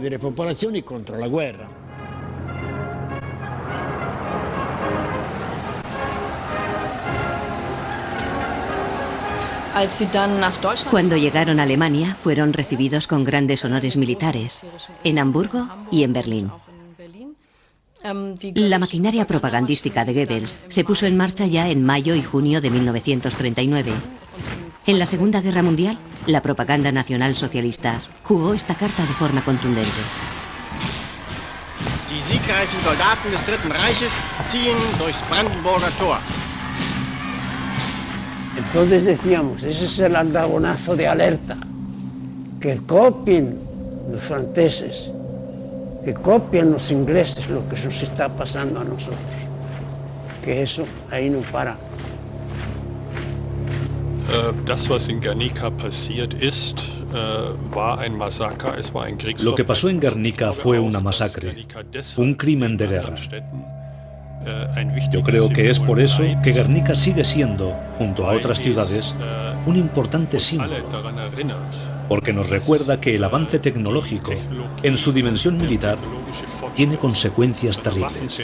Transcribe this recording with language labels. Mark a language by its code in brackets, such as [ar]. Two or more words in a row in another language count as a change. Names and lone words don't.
[es] Cuando llegaron a Alemania, fueron recibidos con grandes honores militares, en Hamburgo y en Berlín. La maquinaria propagandística de Goebbels se puso en marcha ya en mayo y junio de 1939. En la Segunda Guerra Mundial, la propaganda nacional socialista jugó esta carta de forma contundente. [de] Die siegreichen Soldaten des Dritten Reiches ziehen durchs Brandenburger Tor. [es] Entonces decíamos, ese es el aldabonazo de alerta, que copien los franceses, que copien los ingleses lo que nos está pasando a nosotros, que eso ahí no para. [de] Das, was in Guernica passiert ist, war ein Massaker, es war ein Kriegsverbrechen. [es] Lo que pasó en Guernica fue una masacre, un crimen de guerra. Yo creo que es por eso que Guernica sigue siendo, junto a otras ciudades, un importante símbolo, porque nos recuerda que el avance tecnológico, en su dimensión militar, tiene consecuencias terribles.